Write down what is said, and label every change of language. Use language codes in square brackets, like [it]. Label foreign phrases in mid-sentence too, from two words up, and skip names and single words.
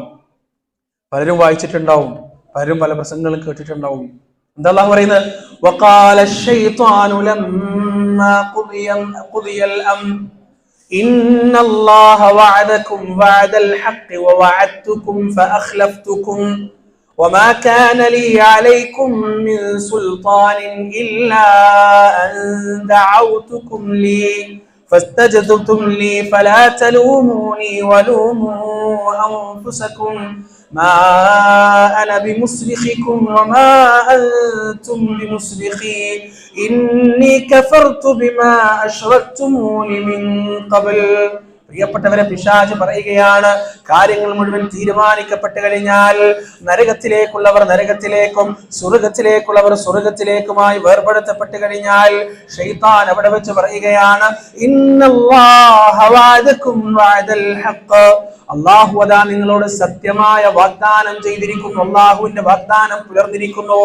[ml] പലരും വായിച്ചിട്ടുണ്ടാവും, പലരും പല പ്രസംഗങ്ങളും കേട്ടിട്ടുണ്ടാവും. എന്താ അല്ലാഹു പറയുന്നത്? [ar] وقال الشيطان لما قضي الأمر إن الله وعدكم وعد الحق ووعدتكم فأخلفتكم وما كان لي عليكم من سلطان إلا أن دعوتكم لي فاستجبتم لي فلا تلوموني ولوموا أنفسكم ما أنا بمصرخكم وما أنتم بمصرخي إني كفرت بما أشركتموني من قبل. [ml] പ്രിയപ്പെട്ടവരെ, പിശാച് പറയുകയാണ്, കാര്യങ്ങൾ മുഴുവൻ തീരുമാനിക്കപ്പെട്ടു കഴിഞ്ഞാൽ നരകത്തിലേക്കുള്ളവർ നരകത്തിലേക്കും സ്വർഗത്തിലേക്കുള്ളവർ സ്വർഗത്തിലേക്കുമായി വേർപെടുത്തപ്പെട്ടു കഴിഞ്ഞാൽ ശൈത്താൻ അവിടെ വെച്ച് പറയുകയാണ്, [ar] إن الله وعدكم وعد الحق, [ml] അല്ലാഹു അതാ നിങ്ങളോട് സത്യമായ വാഗ്ദാനം ചെയ്തിരിക്കുന്നു, അല്ലാഹുവിന്റെ വാഗ്ദാനം പുലർന്നിരിക്കുന്നു.